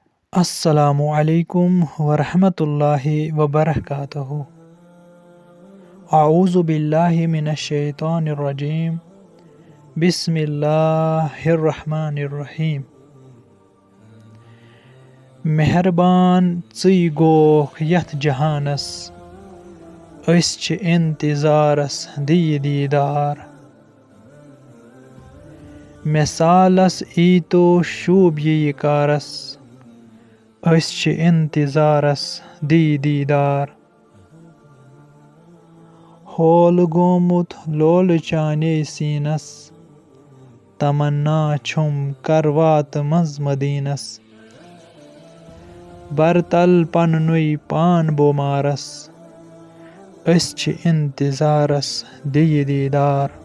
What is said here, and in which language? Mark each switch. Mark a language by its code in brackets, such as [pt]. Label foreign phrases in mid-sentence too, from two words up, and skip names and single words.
[ar] السلام علیکم ورحمۃ اللہ وبرکاتہ اعوذ باللہ من الشیطان الرجیم بسم اللہ الرحمن الرحیم [ks] مہربان ژٕے گوکھ یتھ جہانس أسۍ چھِ انتظارس دِیہِ دیٖدار مِثالس ایٖتو شوٗبہِ یہِ کارس أسۍ چھِ انتظارس دِیہِ دیٖدار ہولہٕ گوٚمُت لولہٕ چانے سیٖنس تمنا چھُم کر واتہٕ منٛز مدیٖنس برتل پننُے پان بومارس أسۍ چھِ انتظارس دِیہِ دیٖدار